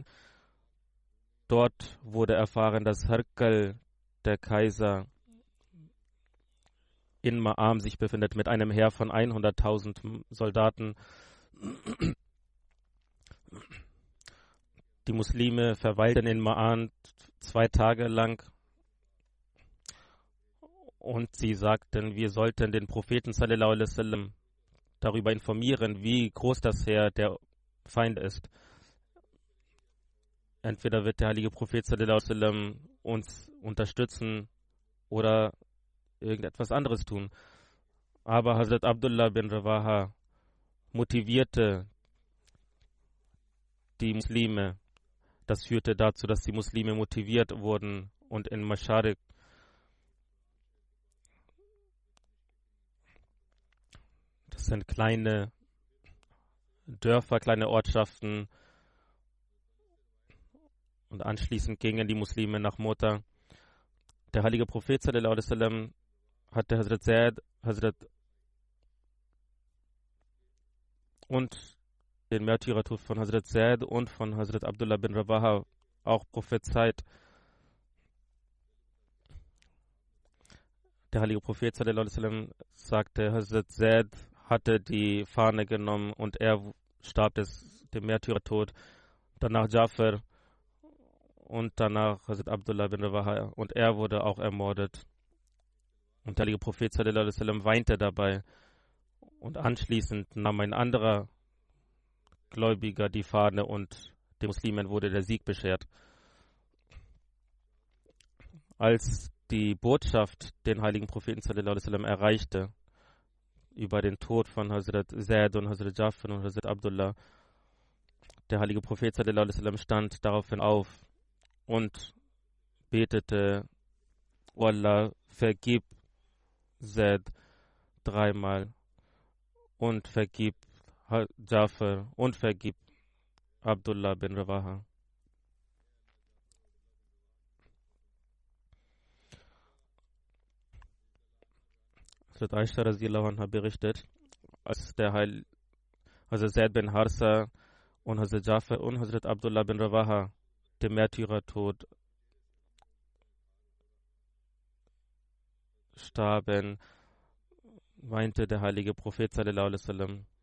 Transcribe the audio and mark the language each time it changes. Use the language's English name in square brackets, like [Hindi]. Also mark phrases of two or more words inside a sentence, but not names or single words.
[German] Dort wurde erfahren, dass Herkel, der Kaiser, in Ma'am sich befindet mit einem Heer von 100.000 Soldaten. Die Muslime verweilten in Ma'an 2 Tage lang und sie sagten, wir sollten den Propheten [Arabic] صلى الله عليه وسلم [German] darüber informieren, wie groß das Heer der Feind ist. Entweder wird der heilige Prophet [Arabic] صلى الله عليه وسلم [German] uns unterstützen oder irgendetwas anderes tun. Aber Hazrat Abdullah bin Rawaha motivierte die Muslime. Das führte dazu, dass die Muslime motiviert wurden und in Masharik das sind kleine Dörfer, kleine Ortschaften und anschließend gingen die Muslime nach Mota. Der heilige Prophet [Arabic] صلى الله عليه وسلم [German] hatte Hazrat Zaid, und den Märtyrertod von Hazrat Zaid und von Hazrat Abdullah bin Rawaha auch prophezeit. Der heilige Prophet [Arabic] صلى الله عليه وسلم [German] sagte, Hazrat Zaid hatte die Fahne genommen und er starb dem Märtyrertod. Danach Jafar und danach Hazrat Abdullah bin Rawaha und er wurde auch ermordet. Und der heilige Prophet [Arabic] صلى الله عليه وسلم [German] weinte dabei. Und anschließend nahm ein anderer Gläubiger die Fahne und den Muslimen wurde der Sieg beschert. Als die Botschaft den heiligen Propheten [Arabic] صلى الله عليه وسلم [German] erreichte über den Tod von Hazrat Zaid und Hazrat Jafar und Hazrat Abdullah, der heilige Prophet [Arabic] صلى الله عليه وسلم [German] stand daraufhin auf und betete, O Allah, vergib Zaid 3-mal und vergib Jafar und vergib Abdullah bin Rawaha. Hazrat Aisha [Arabic] رضي الله عنها [German] berichtet, als der Hazrat Zaid bin Harsa und Hazrat Jafar und Hazrat Abdullah bin Rawaha dem Märtyrertod starben, weinte der heilige Prophet [Arabic] صلى الله عليه وسلم.